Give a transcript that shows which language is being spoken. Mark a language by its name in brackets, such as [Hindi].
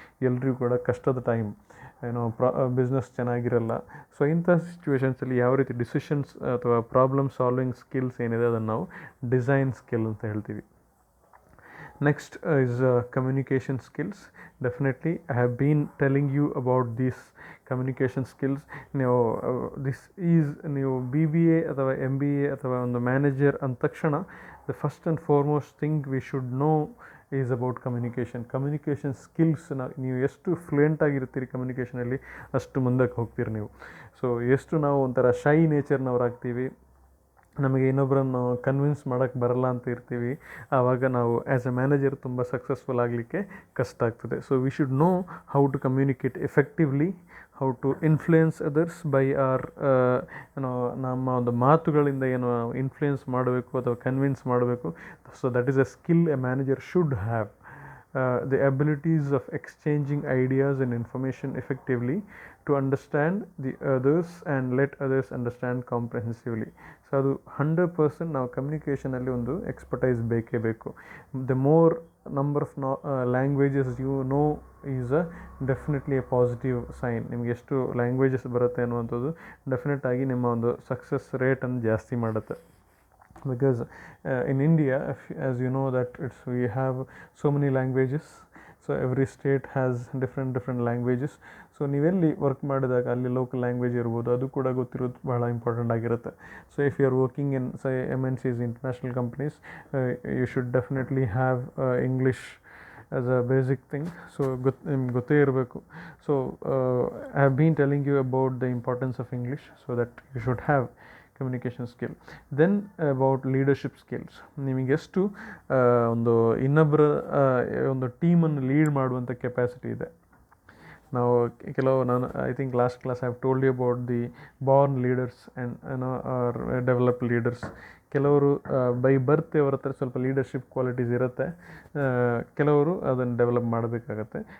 [Kannada] ಎಲ್ರಿಗೂ ಕೂಡ ಕಷ್ಟದ ಟೈಮ್, ಏನೋ ಬಿಸ್ನೆಸ್ ಚೆನ್ನಾಗಿರಲ್ಲ. ಸೊ ಇಂಥ ಸಿಚುವೇಷನ್ಸಲ್ಲಿ ಯಾವ ರೀತಿ ಡಿಸಿಷನ್ಸ್ ಅಥವಾ ಪ್ರಾಬ್ಲಮ್ ಸಾಲ್ವಿಂಗ್ ಸ್ಕಿಲ್ಸ್ ಏನಿದೆ ಅದನ್ನು ನಾವು ಡಿಸೈನ್ ಸ್ಕಿಲ್ ಅಂತ ಹೇಳ್ತೀವಿ. [English] Next is communication skills. Definitely I have been telling you about these communication skills. [Kannada] ನೀವು [English] this is [Kannada] ನೀವು BBA ಅಥವಾ MBA ಅಥವಾ ಒಂದು ಮ್ಯಾನೇಜರ್ ಅಂದ ತಕ್ಷಣ [English] the first and foremost thing we should know is about communication skills. [Kannada] ನೀವು ಎಷ್ಟು fluent ಆಗಿರ್ತೀರಿ ಕಮ್ಯುನಿಕೇಷನಲ್ಲಿ ಅಷ್ಟು ಮುಂದಕ್ಕೆ ಹೋಗ್ತೀರಿ ನೀವು. ಸೊ ಎಷ್ಟು ನಾವು ಒಂಥರ ಶೈ ನೇಚರ್ನವರಾಗ್ತೀವಿ, ನಮಗೆ ಇನ್ನೊಬ್ಬರನ್ನು ಕನ್ವಿನ್ಸ್ ಮಾಡೋಕ್ಕೆ ಬರಲ್ಲ ಅಂತ ಇರ್ತೀವಿ, ಆವಾಗ ನಾವು [English] as a manager [Kannada] ತುಂಬ ಸಕ್ಸಸ್ಫುಲ್ ಆಗಲಿಕ್ಕೆ ಕಷ್ಟ ಆಗ್ತದೆ. [English] so we should know how to communicate effectively, how to influence others by or [Kannada] ಏನೋ ನಮ್ಮ ಒಂದು ಮಾತುಗಳಿಂದ ಏನು ಇನ್ಫ್ಲೂಯೆನ್ಸ್ ಮಾಡಬೇಕು ಅಥವಾ ಕನ್ವಿನ್ಸ್ ಮಾಡಬೇಕು. [English] So that is a skill a manager should have. The abilities of exchanging ideas and information effectively to understand the others and let others understand comprehensively. [Kannada] So ಅದು 100% ನಾವು ಕಮ್ಯುನಿಕೇಷನಲ್ಲಿ ಒಂದು ಎಕ್ಸ್ಪರ್ಟೈಸ್ ಬೇಕೇ ಬೇಕು. [English] The more number of languages you know is definitely a positive sign. [Kannada] ನಿಮ್ಗೆ ಎಷ್ಟು languages ಬರುತ್ತೆ ಅನ್ನುವಂಥದ್ದು ಡೆಫಿನೆಟಾಗಿ ನಿಮ್ಮ ಒಂದು ಸಕ್ಸಸ್ ರೇಟನ್ನು ಜಾಸ್ತಿ ಮಾಡುತ್ತೆ. [English] Because in India, as you know that we have so many languages, so every state has different languages. [Kannada] So ನೀವೆಲ್ಲಿ work ಮಾಡಿದಾಗ ಅಲ್ಲಿ ಲೋಕಲ್ ಲ್ಯಾಂಗ್ವೇಜ್ ಇರ್ಬೋದು, ಅದು ಕೂಡ ಗೊತ್ತಿರೋದು ಬಹಳ ಇಂಪಾರ್ಟೆಂಟ್ ಆಗಿರುತ್ತೆ. [English] So if you are working in MNCs, international companies, you should definitely have English as a basic thing. So [Kannada] ನಿಮ್ಗೆ ಗೊತ್ತೇ ಇರಬೇಕು. [English] So I have been telling you about the importance of English, so that you should have communication skill. Then about leadership skills. [Kannada] ನಿಮಗೆಷ್ಟು ಒಂದು ಇನ್ನೊಬ್ಬರ ಒಂದು ಟೀಮನ್ನು lead ಮಾಡುವಂಥ capacity ಇದೆ. ನಾವು ನಾನು [English] I think last class I have told you about the born leaders and or develop leaders. [Kannada] ಕೆಲವರು by birth ಅವ್ರ ಹತ್ರ ಸ್ವಲ್ಪ ಲೀಡರ್ಶಿಪ್ ಕ್ವಾಲಿಟೀಸ್ ಇರುತ್ತೆ, ಕೆಲವರು ಅದನ್ನು ಡೆವಲಪ್ ಮಾಡಬೇಕಾಗತ್ತೆ.